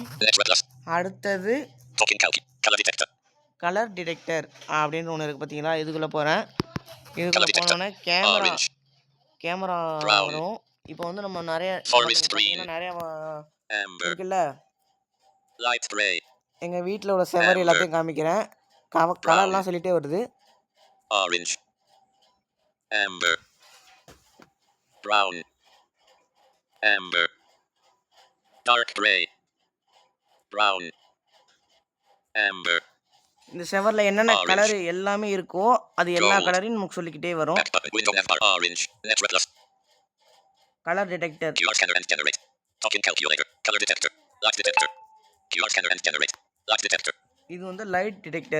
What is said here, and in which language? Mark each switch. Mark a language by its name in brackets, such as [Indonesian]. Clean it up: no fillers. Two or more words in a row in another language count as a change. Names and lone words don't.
[Tamil] அடுத்தது [English] colour detector [Tamil] அப்படின்னு ஒன்று இருக்குது பார்த்தீங்களா, இதுக்குள்ளே போகிறேன். இதுக்குள்ளே போனோன்னே கேமரா வரும். இப்போ வந்து நம்ம நிறைய இருக்குல்ல, எங்கள் வீட்டில் உள்ள செவரி எல்லாத்தையும் காமிக்கிறேன். கலர்லாம் சொல்லிகிட்டே வருது. [English] Orange, amber, brown, amber, dark gray, brown, amber. [Tamil] இந்த செவரில் என்னென்ன கலர் எல்லாமே இருக்கோ அது எல்லா கலரையும் நமக்கு சொல்லிக்கிட்டே வரும். [English] colour detector. [Tamil] இது வந்து [English] light detector.